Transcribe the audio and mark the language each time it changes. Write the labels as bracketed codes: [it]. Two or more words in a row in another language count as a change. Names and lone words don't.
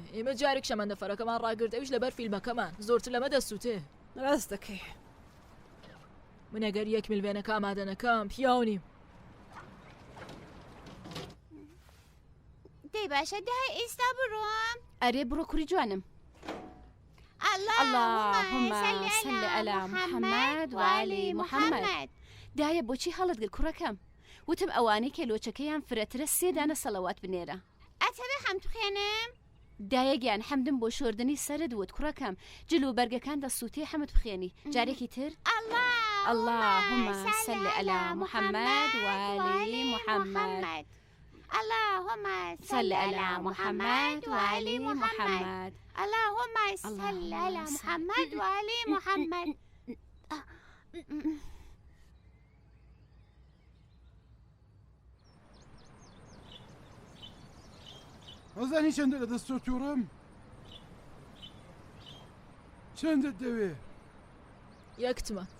[ckb] ئێمە جارێک شەمەندەفەرەکەمان ڕاگرت ئەوش لەبەر فیلمەکەمان زۆرتر لەمە دەستوتێ. ڕاست دەکەی. من ئەگەر 1 میلیۆنەکە ئامادە نەکەم پیاو نیم. دەی باشە دای ئێستا بڕۆم؟ ئەرێ بڕۆ کوڕی جوانم. [ar] اللهم صل على محمد وعلى محمد. [ckb] دایە بۆچی هەڵت گر کوڕەکەم؟ وتم ئەوانەی کێلۆچەکەیان فرەترە 3 دانە سەڵەوات بنێرە. ئەتەبێ حەمد بخێنم؟ دایە گیان حەمدم بۆ شۆردنی سەرت وت کوڕەکەم جلو بەرگەکان دەسووتێ حەمد بخێنی. جارێکی تر؟ [ar] اللهم صل على محمد وعلى محمد. اللهم صل على محمد وعلى محمد. اللهم صل على محمد وعلى محمد. [ckb] ئەزانی چەندە لە دەست تۆ تووڕەم؟ چەندت دەوێ؟ 1 تمە.